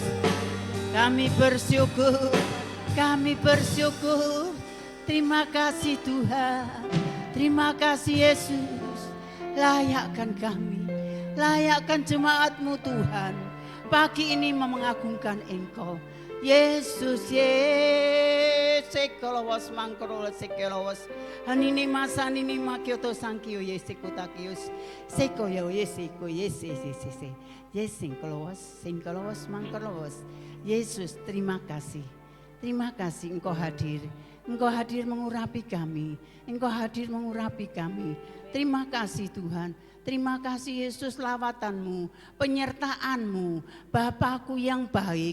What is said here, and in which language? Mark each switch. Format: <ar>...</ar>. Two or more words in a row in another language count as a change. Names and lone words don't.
<id>Kami bersyukur. Kami bersyukur. Terima kasih Tuhan. Terima kasih Yesus. Layakkan kami. Layakkan jemaat-Mu Tuhan. Pagi ini mengagungkan Engkau. Yesus, sekolowas mangkorola sekolowas. Hanini masa nini makyoto sangkio yesikotakios. Sekoyo yesiko yesese. Singkolowas mangkorowas. Yesus, terima kasih. Terima kasih Engkau hadir. Engkau hadir mengurapi kami. Engkau hadir mengurapi kami. Terima kasih Tuhan. Terima kasih Yesus lawatan-Mu, penyertaan-Mu, Bapakku yang baik.</id>